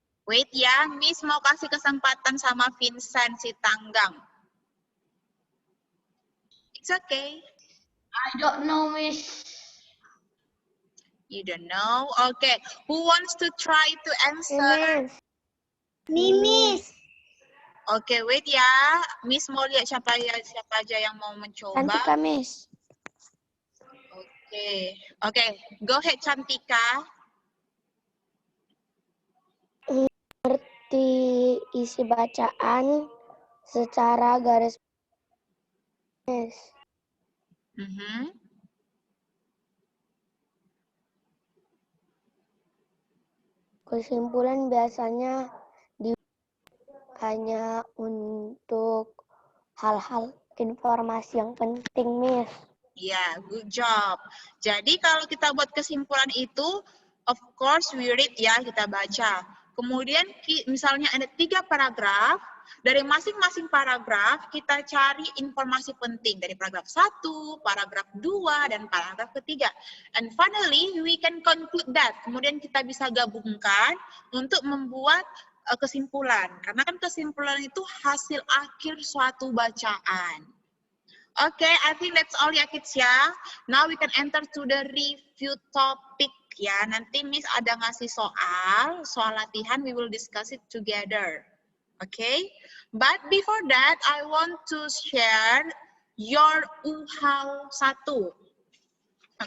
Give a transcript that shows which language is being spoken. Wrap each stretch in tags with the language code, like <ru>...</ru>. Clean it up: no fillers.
<en>Wait</en> <id>ya, Miss mau kasih kesempatan sama Vincent Sitanggang.</id> <en>It's okay. I don't know, Miss. You don't know? Okay. Who wants to try to answer? Miss. Mimis. Oke, wait ya.</en> <id>Miss mau lihat siapa aja yang mau mencoba.</id> <en>Cantika, Miss. Oke. Go ahead, Cantika.</en> <id>Seperti isi bacaan secara garis Miss. Mhm. Kesimpulan biasanya hanya untuk hal-hal informasi yang penting, Miss. Ya,</id> <en>good job.</en> <id>Jadi kalau kita buat kesimpulan itu,</id> <en>of course we read</en> <id>ya, kita baca. Kemudian misalnya ada 3 paragraf, dari masing-masing paragraf kita cari informasi penting dari paragraf 1, paragraf 2, dan paragraf ketiga.</id> <en>And finally, we can conclude that.</en> <id>Kemudian kita bisa gabungkan untuk membuat kesimpulan. Karena kan kesimpulan itu hasil akhir suatu bacaan.</id> <en>Okay, I think that's all ya kids ya. Now we can enter to the review topic ya.</en> <id>Nanti Miss ada ngasih soal latihan,</id> <en>we will discuss it together. Okay, but before that, I want to share your UHAW 1.</en>